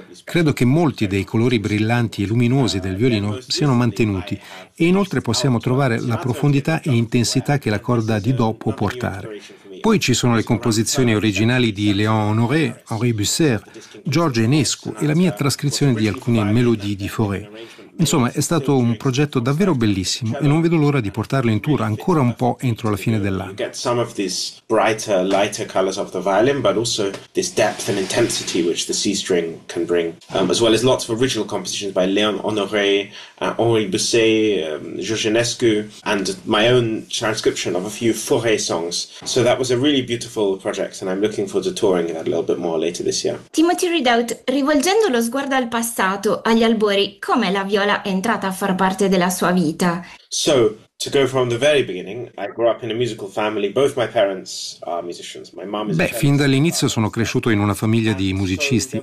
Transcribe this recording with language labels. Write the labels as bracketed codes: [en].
[it] Credo che molti dei colori brillanti e luminosi del violino siano mantenuti e inoltre possiamo trovare la profondità e intensità che la corda di Do può portare. Poi ci sono le composizioni originali di Léon Honoré, Henri Busser, George Enescu e la mia trascrizione di alcune melodie di Fauré. Insomma, è stato un progetto davvero bellissimo e non vedo l'ora di portarlo in tour ancora un po' entro la fine dell'anno. [en] Get some of these brighter, lighter colors of the violin, but also this depth and intensity which the C string can bring, as well as lots of original compositions by Léon Honoré, Henri Busser, George Enescu, and my own transcription of a few Fauré songs. So that was a really beautiful project, and I'm looking forward to touring that a little bit more later this year. [it] Timothy Redoubt, rivolgendo lo sguardo al passato, agli albori, come la viola è entrata a far parte della sua vita. [en] So, to go from the very beginning, I grew up in a musical family. Both my parents are musicians. My mom is. [it] Beh, fin dall'inizio sono cresciuto in una famiglia di musicisti.